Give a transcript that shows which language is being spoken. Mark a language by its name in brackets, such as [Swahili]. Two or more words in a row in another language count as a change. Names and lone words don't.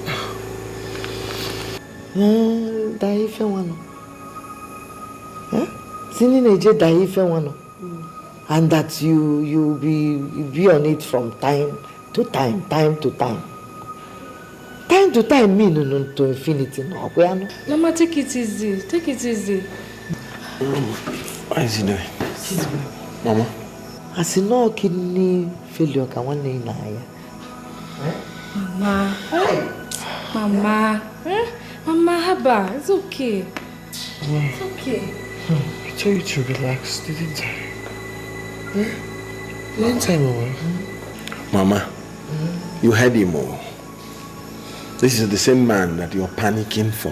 [English] And that you be on it from time to time. Time to time mean to infinity. No, Mama, take it easy. What is he doing? Mama? I see no kidney failure can one day na ya. Mama, haba, it's okay. It's okay. I told you to relax, didn't I? Didn't I, Mama? Mama, you heard him all. This is the same man that you're panicking for.